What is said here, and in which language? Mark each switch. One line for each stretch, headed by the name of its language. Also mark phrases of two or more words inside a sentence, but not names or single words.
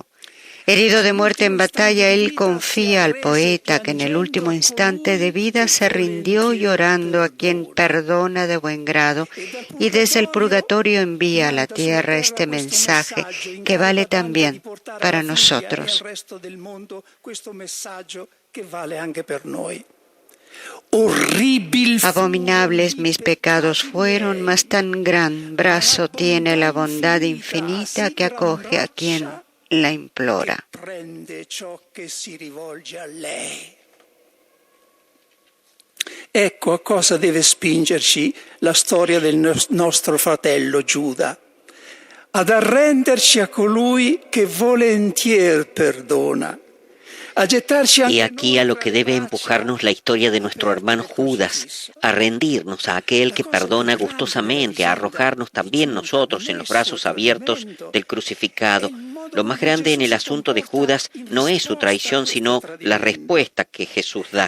Spanish: Herido de muerte en batalla, él confía al poeta que en el último instante de vida se rindió llorando a quien perdona de buen grado, y desde el purgatorio envía a la tierra este mensaje que vale también para nosotros. Abominables mis pecados fueron, mas tan gran brazo tiene la bondad infinita que acoge a quien la implora.
Italian: Ecco a cosa deve spingerci la storia del nostro fratello Giuda: ad arrenderci a colui che volentier perdona.
Spanish: Y aquí a lo que debe empujarnos la historia de nuestro hermano Judas, a rendirnos a aquel que perdona gustosamente, a arrojarnos también nosotros en los brazos abiertos del crucificado, Lo más grande en el asunto de Judas no es su traición, sino la respuesta que Jesús da.